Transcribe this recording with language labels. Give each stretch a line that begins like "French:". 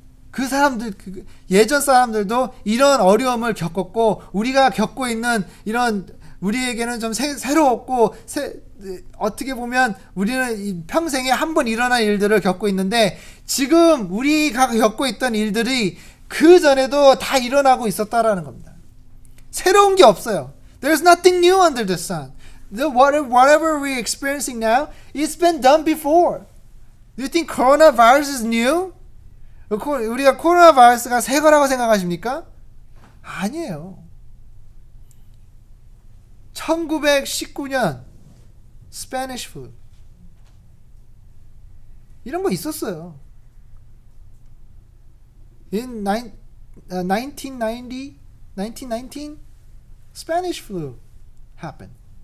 Korean: 그 사람들, 예전 사람들도 이런 어려움을 겪었고 우리가 겪고 있는 이런 우리에게는 좀 새로웠고 어떻게 보면 우리는 평생에 한 번 일어난 일들을 겪고 있는데 지금 우리가 겪고 있던 일들이 그 전에도 다 일어나고 있었다라는 겁니다. 새로운 게 없어요.
English: There's nothing new under the sun. Whatever we're experiencing now, it's been done before. Do you think coronavirus is new?
Korean: 우리가 코로나 바이러스가 새 거라고 생각하십니까? 아니에요. 1919년
English: Spanish flu
Korean: 이런 거 있었어요.
English: In 1919 Spanish flu happened.